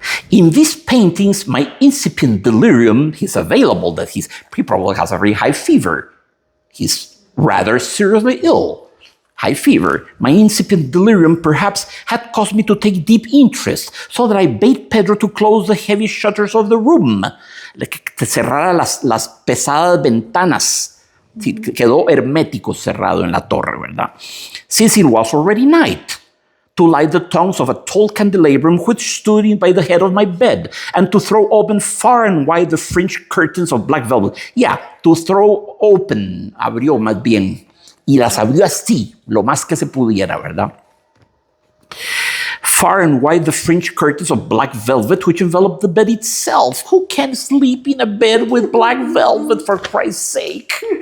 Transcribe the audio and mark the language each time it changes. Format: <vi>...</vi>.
<en>In these paintings, my incipient delirium is available that he probably has a very high fever. He's rather seriously ill. High fever. My incipient delirium perhaps had caused me to take deep interest, so that I bade Pedro to close the heavy shutters of the room.</en> <es>Que cerrara las pesadas ventanas. Quedó hermético cerrado en la torre, ¿verdad?</es> <en>Since it was already night, to light the tongues of a tall candelabrum which stood by the head of my bed, and to throw open far and wide the fringed curtains of black velvet. Yeah, to throw open,</en> <es>abrió más bien, y las abrió así, lo más que se pudiera, ¿verdad?</es> <en>Far and wide the fringed curtains of black velvet which enveloped the bed itself. Who can sleep in a bed with black velvet, for Christ's sake?</en>